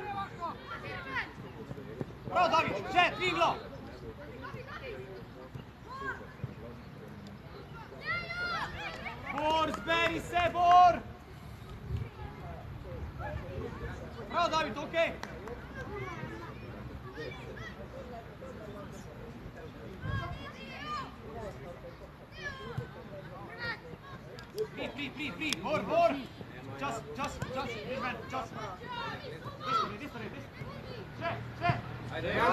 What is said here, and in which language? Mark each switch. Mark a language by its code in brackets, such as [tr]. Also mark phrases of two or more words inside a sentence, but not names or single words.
[sl] Bravo, David, še, tri glavo! Bor, zberi se, Bor! Bravo, David, okej! [en] Free, Bor! Just, man, just. This way. [sl] Še! Ajde,